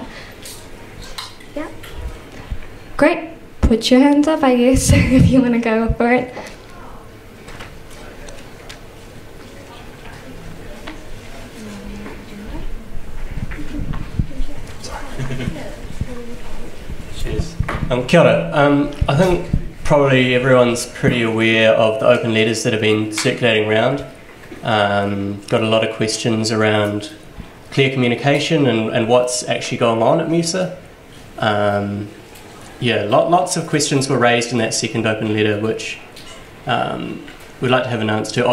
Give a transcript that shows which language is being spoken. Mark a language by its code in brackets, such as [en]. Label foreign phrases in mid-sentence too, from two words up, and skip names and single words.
[en] Yeah. Great. Put your hands up, I guess, if you want to go for it. Cheers. [mi] Kia ora. [en] I think probably everyone's pretty aware of the open letters that have been circulating around. Got a lot of questions around clear communication and what's actually going on at MUSA. Yeah, lots of questions were raised in that second open letter, which we'd like to have an answer to.